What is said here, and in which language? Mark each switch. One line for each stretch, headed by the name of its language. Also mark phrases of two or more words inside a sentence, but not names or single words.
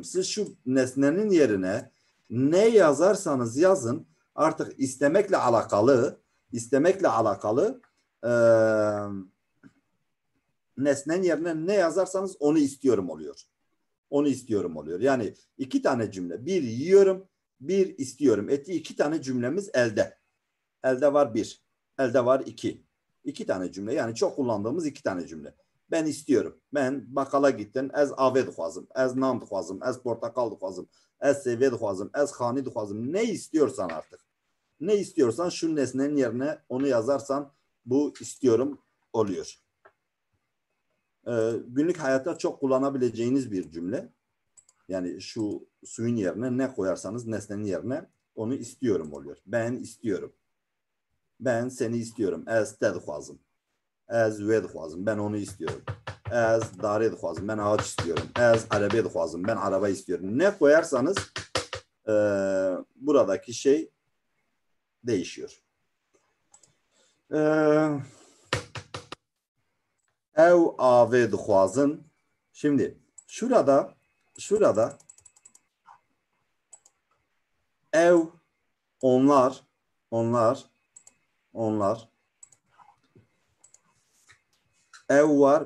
Turkish: Siz şu nesnenin yerine ne yazarsanız yazın artık istemekle alakalı nesnenin yerine ne yazarsanız onu istiyorum oluyor. Onu istiyorum oluyor. Yani iki tane cümle. Bir yiyorum, bir istiyorum. İki tane cümlemiz elde. Elde var bir. Elde var iki. İki tane cümle. Yani çok kullandığımız iki tane cümle. Ben istiyorum. Ben bakkala gittim.
Kurdish: Ez ave dixwazim. Ez nam dixwazim. Ez portakal dixwazim. Ez seve dixwazim. Ez xani dixwazim.
Turkish: Ne istiyorsan artık. Ne istiyorsan şu nesnenin yerine onu yazarsan bu istiyorum oluyor. Günlük hayatta çok kullanabileceğiniz bir cümle. Yani şu suyun yerine ne koyarsanız nesnenin yerine onu istiyorum oluyor. Ben istiyorum. Ben seni istiyorum.
Kurdish: Ez te dixwazim. Ez ve dixwazim.
Turkish: Ben onu istiyorum.
Kurdish: Ez dare dixwazim.
Turkish: Ben ağaç istiyorum.
Kurdish: Ez arabe dixwazim.
Turkish: Ben araba istiyorum. Ne koyarsanız buradaki şey değişiyor.
Kurdish: Ev ave dixwazin.
Turkish: Şimdi şurada ev onlar ev var.